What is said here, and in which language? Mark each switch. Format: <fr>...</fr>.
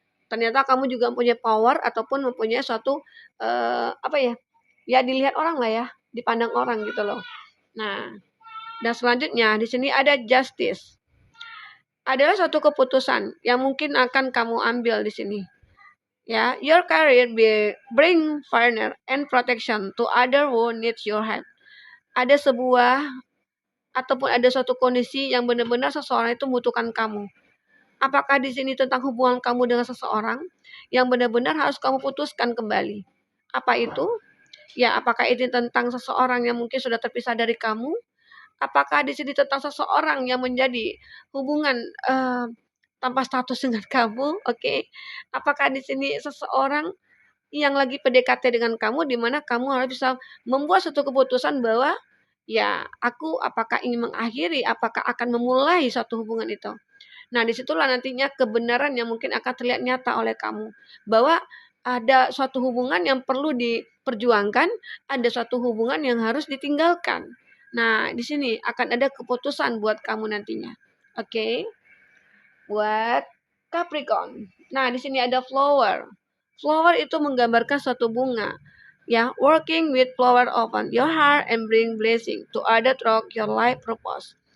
<id>Ternyata kamu juga mempunyai power ataupun mempunyai suatu ya dilihat orang lah ya, dipandang orang gitu loh. Nah, dan selanjutnya di sini ada justice. Adalah suatu keputusan yang mungkin akan kamu ambil di sini.</id> <en>Ya, your career bring fairness and protection to other who needs your help.</en> <id>Ada sebuah ataupun ada suatu kondisi yang benar-benar seseorang itu membutuhkan kamu. Apakah di sini tentang hubungan kamu dengan seseorang yang benar-benar harus kamu putuskan kembali? Apa itu? Ya, apakah ini tentang seseorang yang mungkin sudah terpisah dari kamu? Apakah di sini tentang seseorang yang menjadi hubungan tanpa status dengan kamu? Oke. Apakah di sini seseorang yang lagi PDKT dengan kamu di mana kamu harus bisa membuat suatu keputusan bahwa ya aku apakah ingin mengakhiri, apakah akan memulai suatu hubungan itu. Nah, disitulah nantinya kebenaran yang mungkin akan terlihat nyata oleh kamu bahwa ada suatu hubungan yang perlu diperjuangkan, ada suatu hubungan yang harus ditinggalkan. Nah, di sini akan ada keputusan buat kamu nantinya. Oke. Buat Capricorn. Nah, di sini ada flower. Flower itu menggambarkan suatu bunga.</id> <en>Ya, working with flower open your heart and bring blessing to other through your life purpose.</en>